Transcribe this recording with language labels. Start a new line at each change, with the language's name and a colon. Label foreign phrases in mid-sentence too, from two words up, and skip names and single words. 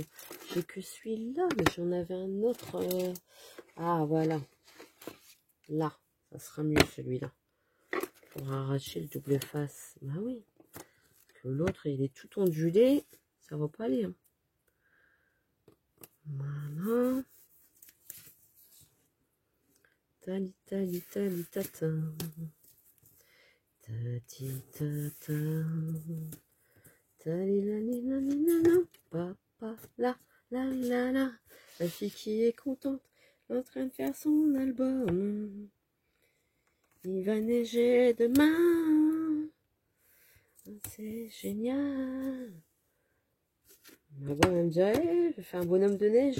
French: J'ai que celui-là, mais j'en avais un autre. Ah, voilà. Là, ça sera mieux celui-là. Pour arracher le double face. Bah oui. Parce que l'autre, il est tout ondulé. Ça va pas aller. Hein. Voilà. Tali, tali, tali, tata. Tati, tata. Tali, la, li, la, li, la, la. Papa, la, la, la, la. La fille qui est contente, en train de faire son album. Il va neiger demain. C'est génial. Ma bonne elle me dit, hey, je fais un bonhomme de neige.